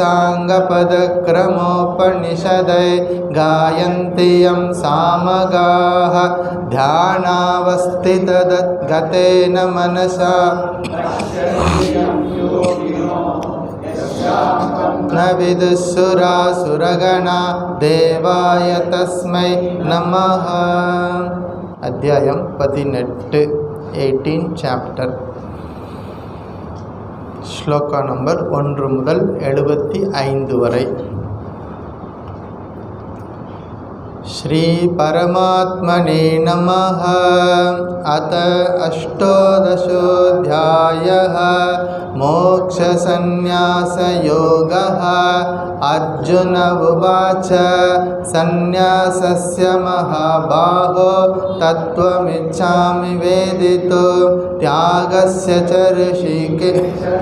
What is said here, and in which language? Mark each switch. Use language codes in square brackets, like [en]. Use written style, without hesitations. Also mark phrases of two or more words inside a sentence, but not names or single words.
[sa] साङ्गपदक्रमोपनिषदैः गायन्ति यं सामगाः ध्यानावस्थितगतेन मनसा न विदुःसुरासुरगणा देवाय तस्मै नमः. [ta] அத்தியாயம் 18 18 சாப்டர் ஸ்லோகா நம்பர் 1 முதல் 75 வரை. [sa] श्री परमात्मने नमः. अथ अष्टादशोऽध्यायः मोक्षसंन्यासयोगः. अर्जुन उवाच संन्यासस्य महाबाहो तत्त्वमिच्छामि वेदितुं त्यागस्य च ऋषिकेश.